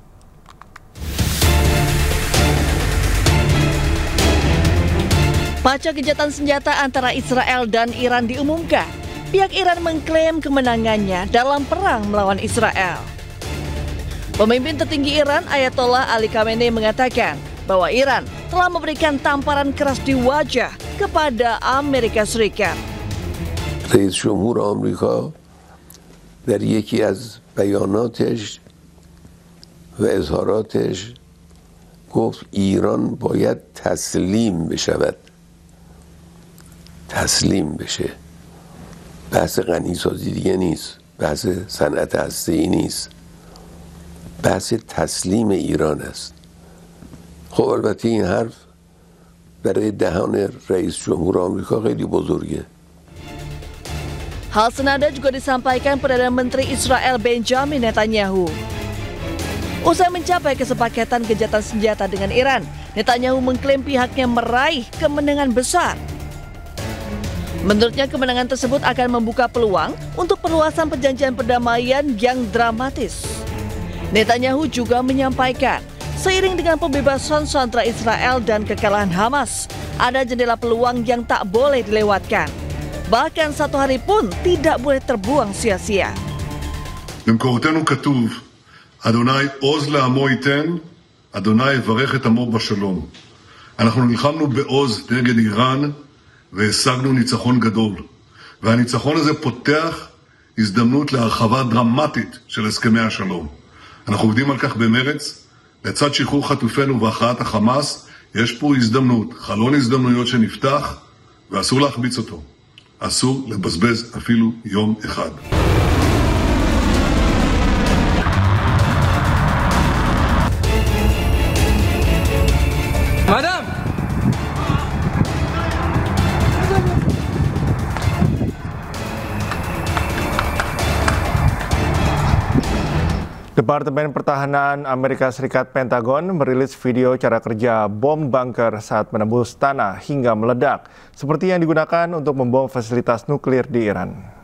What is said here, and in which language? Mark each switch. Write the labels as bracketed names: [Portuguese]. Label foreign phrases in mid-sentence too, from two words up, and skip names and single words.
[Indonesian] Pasca gencatan senjata antara Israel dan Iran diumumkan, pihak Iran mengklaim kemenangannya dalam perang melawan Israel. Pemimpin tertinggi Iran, Ayatollah Ali Khamenei, mengatakan bahwa Iran telah memberikan tamparan keras di wajah kepada Amerika Serikat. [Persian] رئیس جمهور آمریکا در یکی از بیاناتش و اظهاراتش گفت ایران باید تسلیم بشود. تسلیم بشه. بحث غنیسازی دیگه نیست. بحث صنعت هسته‌ای نیست. بحث تسلیم ایران است. خب البته این حرف برای دهان رئیس جمهور آمریکا خیلی بزرگه. [Indonesian] Hal senada juga disampaikan Perdana Menteri Israel Benjamin Netanyahu. Usai mencapai kesepakatan gencatan senjata dengan Iran, Netanyahu mengklaim pihaknya meraih kemenangan besar. Menurutnya kemenangan tersebut akan membuka peluang untuk perluasan perjanjian perdamaian yang dramatis. Netanyahu juga menyampaikan, seiring dengan pembebasan sandera Israel dan kekalahan Hamas, ada jendela peluang yang tak boleh dilewatkan. Bahkan satu hari pun tidak boleh terbuang sia-sia. [Hebrew] במקורותינו כתוב, אדוני עוז לעמו ייתן, אדוני יברך את עמו בשלום. אנחנו נלחמנו בעוז נגד איראן, והשגנו ניצחון גדול. והניצחון הזה פותח הזדמנות להרחבה דרמטית של הסכמי השלום. אנחנו עובדים על כך במרץ. לצד שחרור חטופינו והכרעת החמאס, יש פה הזדמנות, חלון הזדמנויות שנפתח, ואסור להחמיץ אותו. אסור לבזבז אפילו יום אחד. Madam! [Indonesian] Departemen Pertahanan Amerika Serikat Pentagon merilis video cara kerja bom bunker saat menembus tanah hingga meledak, seperti yang digunakan untuk membom fasilitas nuklir di Iran.